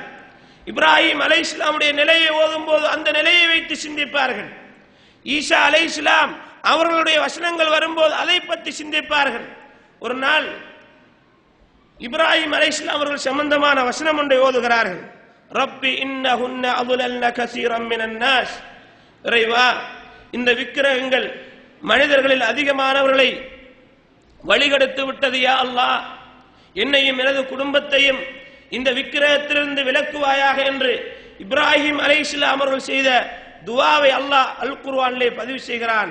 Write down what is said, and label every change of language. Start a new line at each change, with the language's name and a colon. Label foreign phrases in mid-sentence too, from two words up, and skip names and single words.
Tamil: இப்ராஹிம் அலைஹிஸ்ஸலாமுடைய நிலையை ஓதும் போது அந்த நிலையை வைத்து சிந்திப்பார்கள். ஈசா அலைஹிஸ்ஸலாம் அவர்களுடைய வசனங்கள் வரும்போது அதை பற்றி சிந்திப்பார்கள். ஒரு நாள் இப்ராஹிம் அலைஹிஸ்ஸலாம் அவர்கள் சம்பந்தமான வசனம் ஒன்றை ஓதுகிறார்கள்.
Arabic: رب إنهن அضللن كثيرا من الناس.
Tamil: இறைவா, இந்த விக்கிரகங்கள் மனிதர்களில் அதிகமானவர்களை வழிகெடுத்து விட்டது. யா அல்லாஹ், என்னையும் எனது குடும்பத்தையும் இந்த விக்கிரகத்திலிருந்து விலக்குவாயாக என்று இப்ராஹிம் அலைஹிஸ்ஸலாம் அவர்கள் செய்த துஆவை அல்லாஹ் அல் குர்ஆனிலே பதிவு செய்கிறான்.